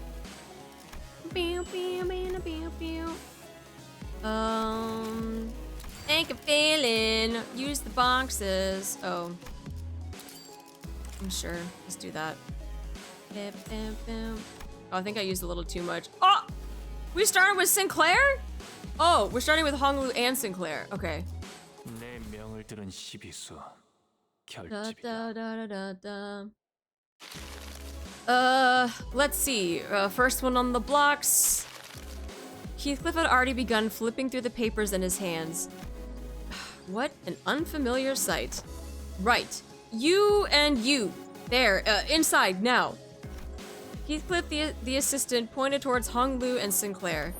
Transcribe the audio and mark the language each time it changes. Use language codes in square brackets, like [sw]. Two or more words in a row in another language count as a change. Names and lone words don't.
[en] Ain't a feeling. Use the boxes. Oh, I'm sure. Let's do that. Oh, I think I used a little too much. Oh, we started with Sinclair? Oh, we're starting with Honglu and Sinclair. Okay. [ko] 내 명을 들은 시비수 Da, 결집이다. da, da, da, da, da. [en] Let's see. First one on the blocks. Heathcliff had already begun flipping through the papers in his hands. What an unfamiliar sight. Right. You and you. There, inside, now. Heathcliff, the assistant, pointed towards Honglu and Sinclair.